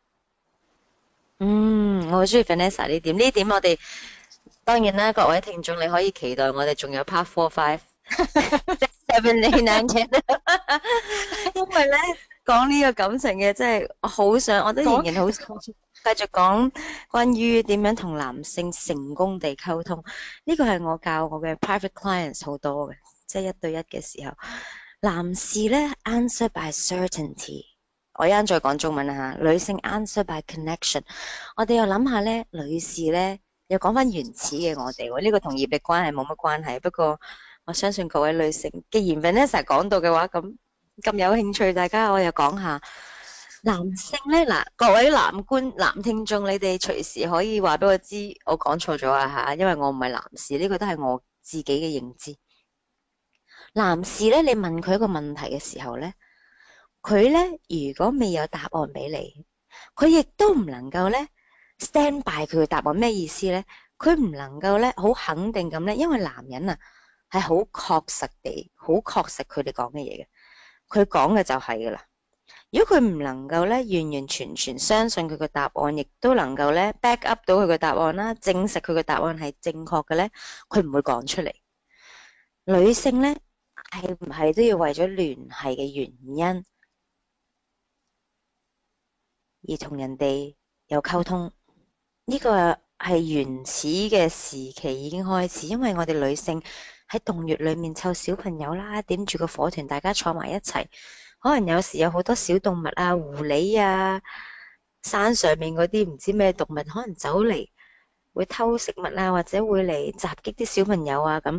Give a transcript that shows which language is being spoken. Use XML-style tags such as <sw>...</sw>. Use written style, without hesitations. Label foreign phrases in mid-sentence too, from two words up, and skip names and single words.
<yue>我好中意 Vanessa 呢點，我哋當然啦，各位聽眾你可以期待我哋仲有 part 4、5、6、7、8、9、10，因為咧講呢個感情嘅真係好想，我都仍然好想繼續講關於點樣同男性成功地溝通。呢個係我教我嘅</yue> <en>private clients</en> <yue>好多嘅，即係1對1嘅時候，男士咧</yue> <en>answer by certainty。</en> <yue>我一陣再講中文啦吓，女性</yue> <en>answer by connection。</en> <yue>我哋又諗下咧，女士咧又講翻原始嘅我哋，呢個同業力關係冇乜關係。不過我相信各位女性，既然 Vanessa 講到嘅話，咁有興趣，大家我又講下男性咧嗱，各位男聽眾，你哋隨時可以話俾我知，我講錯咗啊吓，因為我唔係男士，呢個都係我自己嘅認知。男士咧，你問佢一個問題嘅時候咧，佢咧如果未有答案俾你，佢亦都唔能夠咧</yue> <en>stand by</en> <yue>佢嘅答案。咩意思咧？佢唔能夠咧好肯定咁咧，因為男人啊係好確實佢哋講嘅嘢嘅，佢講嘅就係噶啦。如果佢唔能夠咧完完全全相信佢嘅答案，亦都能夠咧</yue> <en>back up</en> <yue>到佢嘅答案啦，證實佢嘅答案係正確嘅咧，佢唔會講出嚟。女性咧係唔係都要為咗聯繫嘅原因而同人哋有溝通？呢個係原始嘅時期已經開始，因為我哋女性喺洞穴裏面湊小朋友啦，點住個火團，大家坐埋一齊，可能有時有好多小動物啊、狐狸啊、山上面嗰啲唔知咩動物，可能走嚟會偷食物啊，或者會嚟襲擊啲小朋友啊咁。</yue>